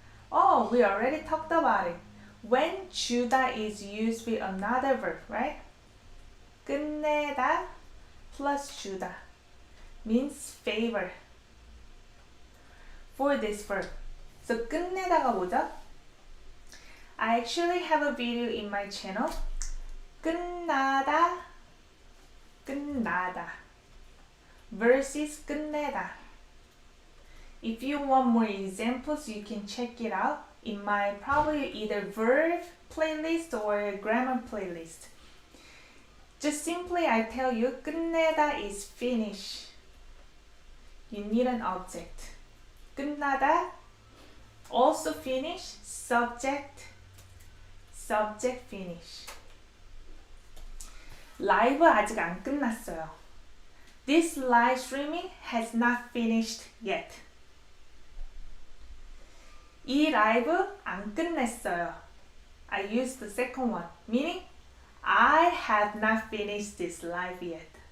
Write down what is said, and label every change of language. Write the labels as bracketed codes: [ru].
[en] Oh, we already talked about it. When 주다 is used with another verb, right? 끝내다 plus 주다 means favor for this verb. [ko] So 끝내다가 뭐죠? [en] I actually have a video in my channel. [ko] 끝나다, 끝나다 versus 끝내다. [en] If you want more examples, you can check it out in my probably either verb playlist or grammar playlist. Just simply I tell you, 끝내다 is finish. You need an object. 끝나다, also finish, subject, subject finish. [ko] 라이브 아직 안 끝났어요. [en] This live streaming has not finished yet. [ko] 이 라이브 안 끝냈어요. [en] I used the second one, meaning I have not finished this live yet.